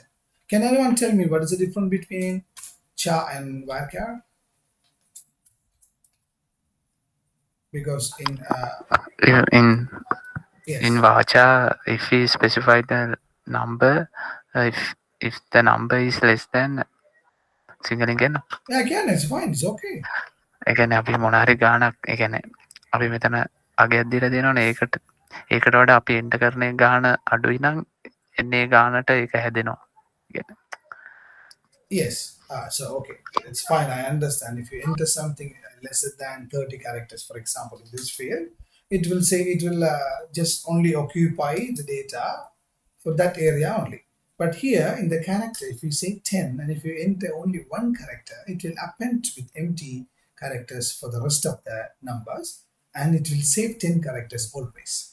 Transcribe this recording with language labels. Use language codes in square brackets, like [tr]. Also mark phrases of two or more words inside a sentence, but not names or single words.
[en] Can anyone tell me what is the difference between char and varchar? Because in In yes, Vacha, if we specify the number, if if the number is less than [si] සිංහලෙන් කියන්න. [en] Yeah, again, it's fine. It's okay. [si] ඒ කියන්නේ අපි මොන හරි ගාණක් ඒ කියන්නේ අපි මෙතන අගයක් දීලා තියෙනවනේ ඒකට වඩා අපි එන්ටර් කරන ගාණ අඩුයි නම් එන්නේ ගාණට ඒක හැදෙනවා. කියන්නේ [en] Yes. So, okay, it's fine. I understand. If you enter something lesser than 30 characters, for example, in this field, it will say it will just only occupy the data for that area only. But here in the character, if you say 10 and if you enter only one character, it will append with empty characters for the rest of the numbers and it will save 10 characters always.